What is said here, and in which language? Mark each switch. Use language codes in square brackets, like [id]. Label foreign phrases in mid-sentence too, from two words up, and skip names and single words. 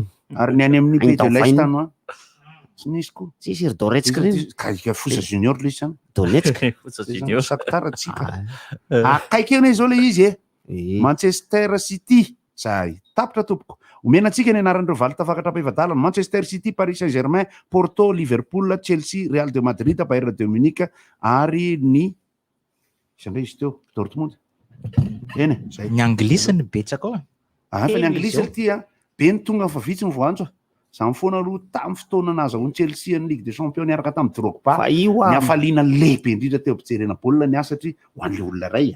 [mg] ary ny any amin'ny Pays de l'Est tany tsy nisy koa tsisy ry Donetsk reny ka Fosa Junior le izy zany Donetsk Shakhtar tsika akaiky eny zao le izy Manchester City zay tapitra tompoko omena antsika ny anaran'ireo valo tafakatra ampaivadalana Manchester City Paris Saint-Germain Porto Liverpool Chelsea Real de Madrid Bayern de Munich ary ny isandray izy teo Dortmund eny zay ny anglisy ny betsaka fa ny anglisy ty be ny tonga fa vitsy ny voanjo zany foana aloha tamin'ny fotoana nazahoany Chelsea ny Ligue des Champions niaraka tamin'ny Drogba ny afaliana lehibe indrindra teo ampijerena baolina ny asa satria ho an'le olona ray